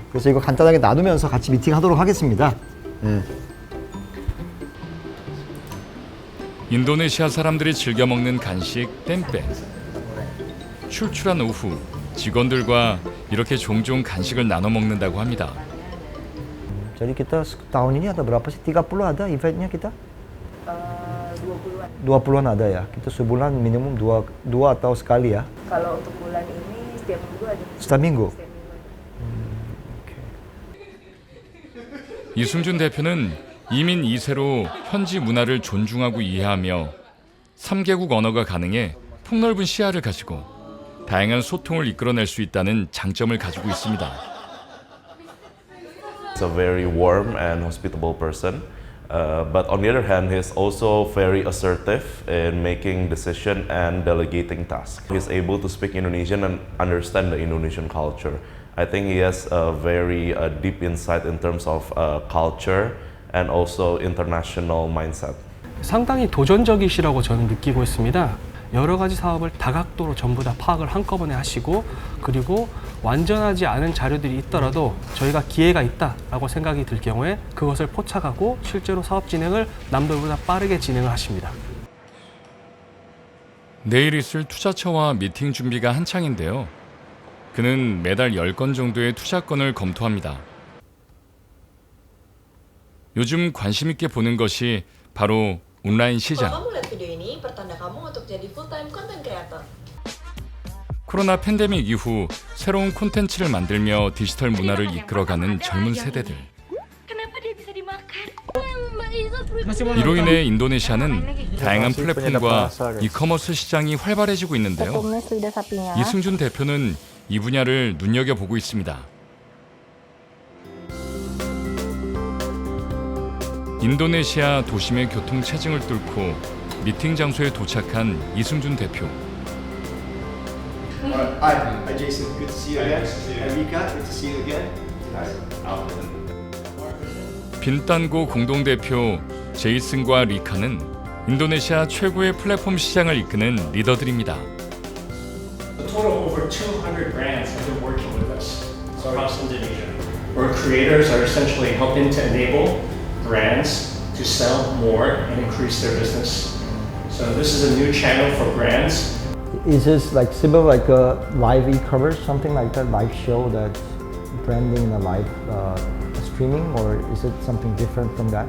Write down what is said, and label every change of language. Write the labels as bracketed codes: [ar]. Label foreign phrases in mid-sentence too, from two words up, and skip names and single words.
[ko] 그래서 이거 간단하게 나누면서 같이 미팅하도록 하겠습니다. 네. 인도네시아 사람들이 즐겨 먹는 간식 템페. 출출한 오후 직원들과 이렇게 종종 간식을 나눠 먹는다고 합니다. [id] Jadi kita tahun ini ada berapa sih? 30 ada eventnya kita? 20-an ada ya. Kita sebulan minimum dua atau sekali ya. Kalau untuk bulan ini setiap minggu ada. Setiap minggu. [ko] 이승준 대표는 이민 2세로 현지 문화를 존중하고 이해하며 3개국 언어가 가능해 폭넓은 시야를 가지고 다양한 소통을 이끌어낼 수 있다는 장점을 가지고 있습니다. [en] He's a very warm and hospitable person, but on the other hand, he's also very assertive in making decision and delegating tasks. He's able to speak Indonesian and understand the Indonesian culture. I think he has a very deep insight in terms of culture and also international mindset. [ko] 상당히 도전적이시라고 저는 느끼고 있습니다. 여러 가지 사업을 다각도로 전부 다 파악을 한꺼번에 하시고 그리고 완전하지 않은 자료들이 있더라도 저희가 기회가 있다라고 생각이 들 경우에 그것을 포착하고 실제로 사업 진행을 남들보다 빠르게 진행을 하십니다. 내일 있을 투자처와 미팅 준비가 한창인데요. 그는 매달 10건 정도의 투자건을 검토합니다. 요즘 관심 있게 보는 것이 바로 온라인 시장. [id] Kalau kamu lihat video ini, pertanda kamu untuk jadi [en] full-time content creator. [ko] 코로나 팬데믹 이후 새로운 콘텐츠를 만들며 디지털 문화를 이끌어가는 젊은 세대들. 이로 인해 인도네시아는 다양한 플랫폼과 이커머스 시장이 활발해지고 있는데요. 이승준 대표는 이 분야를 눈여겨보고 있습니다. 인도네시아 도심의 교통 체증을 뚫고 미팅 장소에 도착한 이승준 대표. [en] Hi, Jason. Good to see you again. Rika, good to see you again. [ko] 빈딴고 공동대표 제이슨과 리카는 인도네시아 최고의 플랫폼 시장을 이끄는 리더들입니다. [en] A total of over 200 brands have been working with us across Indonesia, where creators are essentially helping to enable brands to sell more and increase their business. So this is a new channel for brands. Is this like similar like a live e-commerce, something like that, live show that's branding in a live streaming, or is it something different from that?